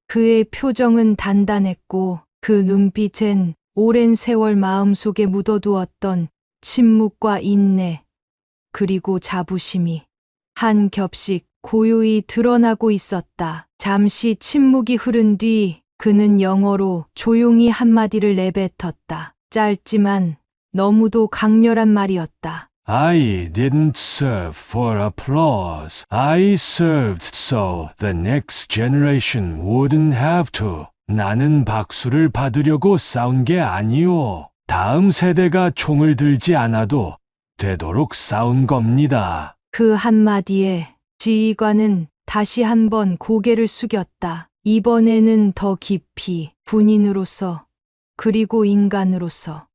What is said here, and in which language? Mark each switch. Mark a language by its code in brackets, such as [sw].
[ko] 그의 표정은 단단했고 그 눈빛엔 오랜 세월 마음속에 묻어두었던 침묵과 인내, 그리고 자부심이 한 겹씩 고요히 드러나고 있었다. 잠시 침묵이 흐른 뒤 그는 영어로 조용히 한마디를 내뱉었다. 짧지만 너무도 강렬한 말이었다. [en] I didn't serve for applause. I served so the next generation wouldn't have to. [ko] 나는 박수를 받으려고 싸운 게 아니오. 다음 세대가 총을 들지 않아도 되도록 싸운 겁니다. 그 한마디에 지휘관은 다시 한번 고개를 숙였다. 이번에는 더 깊이 군인으로서 그리고 인간으로서.